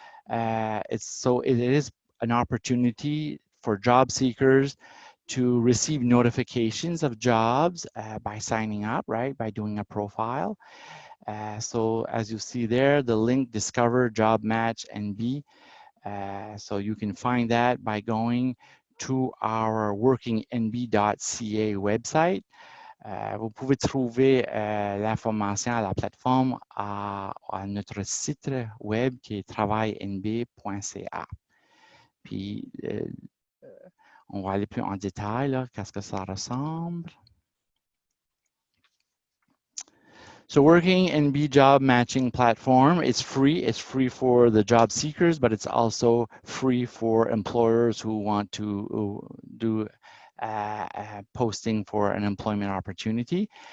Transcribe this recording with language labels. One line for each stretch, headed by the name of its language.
English: It is an opportunity for job seekers to receive notifications of jobs by signing up, right, by doing a profile. So as you see there, the link Discover Job Match NB. So you can find that by going to our workingnb.ca website.
French: Vous pouvez trouver l'information à la plateforme à notre site web qui est travailnb.ca. Puis, on va aller plus en détail, qu'est-ce que ça ressemble.
English: So Working NB job matching platform, it's free. It's free for the job seekers, but it's also free for employers who want to do posting for an employment opportunity.